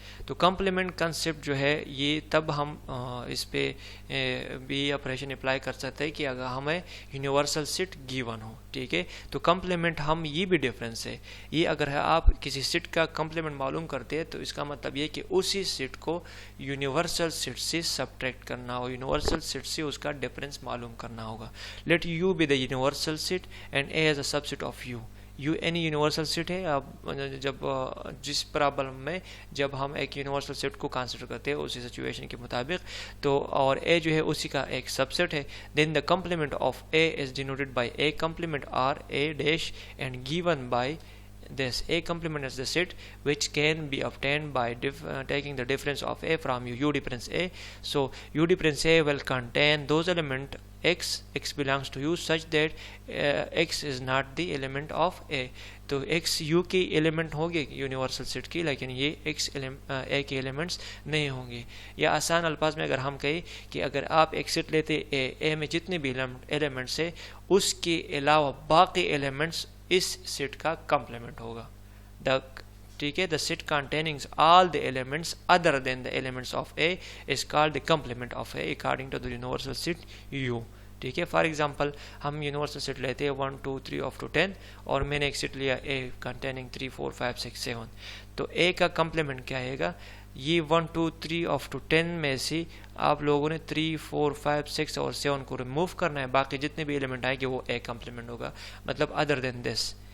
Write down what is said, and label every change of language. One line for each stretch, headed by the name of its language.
Urdu: تو complement concept جو ہے یہ تب ہم اس پہ بھی آپریشن اپلائی کر سکتے ہیں کہ اگر ہمیں یونیورسل سیٹ گیون ہو. ٹھیک ہے، تو کمپلیمنٹ ہم یہ بھی ڈفرینس ہے، یہ اگر آپ کسی سیٹ کا کمپلیمنٹ معلوم کرتے ہیں تو اس کا مطلب یہ کہ اسی سیٹ کو یونیورسل سیٹ سے سبٹریکٹ کرنا ہو، یونیورسل سیٹ سے اس کا ڈفرینس معلوم کرنا ہوگا.
English: Let U be the universal set and A as a subset of U.
Urdu: You any universal set ہے. اب جب جس پرابلم میں جب ہم ایک یونیورسل سیٹ کو کنسیڈر کرتے ہیں اسی سچویشن کے مطابق، تو اور اے جو ہے اسی کا ایک سب سیٹ ہے،
English: Then the complement of A is denoted by A complement or A dash and given by this. A complement is the set which can be obtained by taking the difference of A from U difference A. So U difference A will contain those element x belongs to U such that x is not the element of A.
Urdu: تو x U کی element ہوں گے universal set کی، لیکن یہ x A کے elements نہیں ہوں گے. یا آسان الفاظ میں اگر ہم کہیں کہ اگر آپ ایک سیٹ لیتے A میں جتنے بھی ایلیمنٹس ہیں اس کے علاوہ باقی ایلیمنٹس اس سیٹ کا کمپلیمنٹ ہوگا. ٹھیک ہے،
English: The set containing all the elements other than the elements of A is called the complement of A according to the universal set U.
Urdu: ٹھیک ہے، فار ایگزامپل ہم یونیورسل سیٹ لیتے ہیں 1 2 3 up to 10 اور میں نے ایک سیٹ لیا اے کنٹیننگ 3 4 5 6 7. تو اے کا کمپلیمنٹ کیا ہے گا؟ یہ 1 2 3 up to 10 میں سے آپ لوگوں نے 3 4 5 6 اور 7 کو ریموو کرنا ہے، باقی جتنے بھی ایلیمنٹ آئیں گے وہ اے کمپلیمنٹ ہوگا، مطلب
English: Other than this.